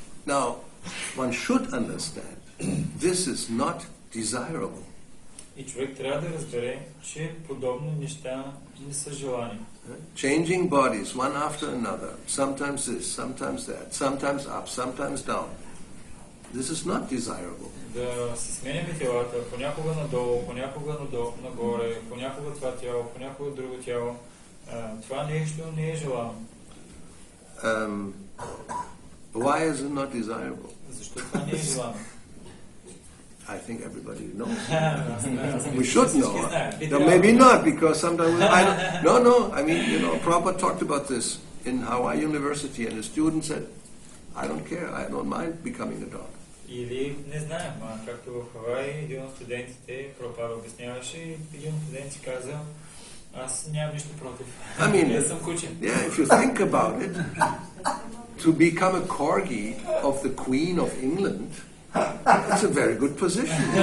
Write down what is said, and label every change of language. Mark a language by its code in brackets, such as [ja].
[en] Now, one should understand, this is not desirable. [bg] И човек трябва да разбере, че подобни неща не са желани. [en] Changing bodies one after another, sometimes this, sometimes that, sometimes up, sometimes down. This is not desirable. [bg] Да си сменяме телата, понякога надолу, понякога нагоре, понякога това тяло, понякога друго тяло. Това нещо не е желано. [en] Why is it not desirable? [bg] Защо това не е желано? [en] I think everybody knows. We should know. No, maybe not, because sometimes I mean, Prabhupada talked about this in Hawaii University, and a student said, I don't care, I don't mind becoming a dog. [bg] Или не знаем, както в Хавай, един от студентите, Прабхупада обясняваше, и един от студентите каза, аз нямам нищо против. Не съм куче. [en] Yeah, if you think about it, to become a corgi of the Queen of England, it's a very good position.